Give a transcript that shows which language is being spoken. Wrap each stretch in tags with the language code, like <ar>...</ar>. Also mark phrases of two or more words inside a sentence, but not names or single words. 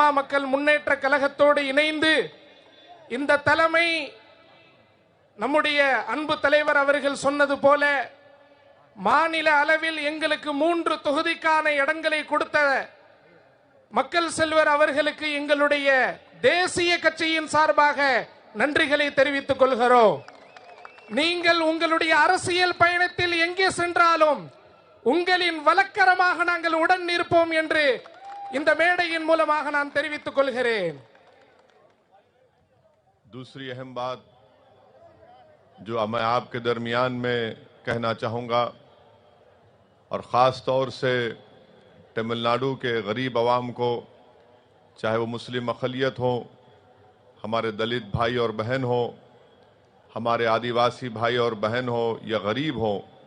<ta>மக்கள் முன்னேற்ற கழகத்தோடு இணைந்து இந்த தலைமை நம்முடைய அன்பு தலைவர் அவர்கள் சொன்னது போல மாநில அளவில் எங்களுக்கு 3 தொகுதிக்கான இடங்களை கொடுத்த மக்கள் செல்வர் அவர்களுக்கு எங்களுடைய தேசிய கட்சியின் சார்பாக நன்றிகளை தெரிவித்துக் கொள்கிறோம். நீங்கள் உங்களுடைய அரசியல் பயணத்தில் எங்கே சென்றாலும் உங்களின் வழக்கரமாக நாங்கள் உடன் இருப்போம் என்று இந்த மேடையின் மூலமாக நான் தெரிவித்துக் கொள்கிறேன்.</ta> <ur>دوسری اہم بات جو میں آپ کے درمیان میں کہنا چاہوں گا، اور خاص طور سے تمل ناڈو کے غریب عوام کو، چاہے وہ مسلم اقلیت ہو، ہمارے دلت بھائی اور بہن ہو، ہمارے آدیواسی بھائی اور بہن ہو یا غریب ہو,</ur>